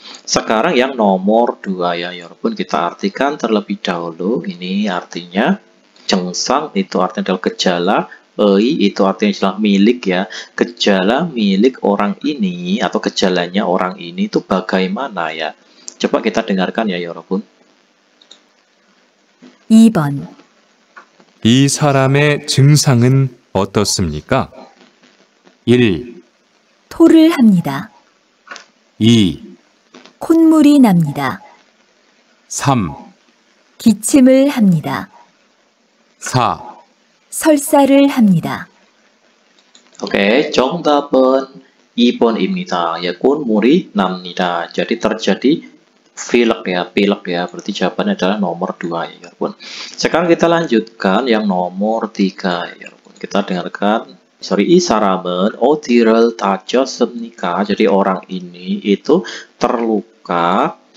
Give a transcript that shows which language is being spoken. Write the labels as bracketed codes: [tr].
[id] Sekarang yang nomor 2 ya, 여러분. Kita artikan terlebih dahulu. Ini artinya 정상, itu artinya adalah gejala. Itu artinya adalah milik ya. Gejala milik orang ini atau gejalanya orang ini itu bagaimana ya? Coba kita dengarkan ya, 여러분. [ko] 2번 이 사람의 증상은 어떻습니까? 1. 토를 합니다. 2. 콧물이 납니다. 3. 기침을 합니다. 4. 설사를 합니다. Oke, 정답은 2번입니다. [id] Ya, [ko] 콧물이 납니다. [id] Jadi terjadi pilek ya. Berarti jawabannya adalah nomor 2 ya, 여러분. Sekarang kita lanjutkan yang nomor 3 ya, 여러분. Kita dengarkan. [ko] 이 사람은 어디를 다쳤습니까? [id] Jadi orang ini itu terluka.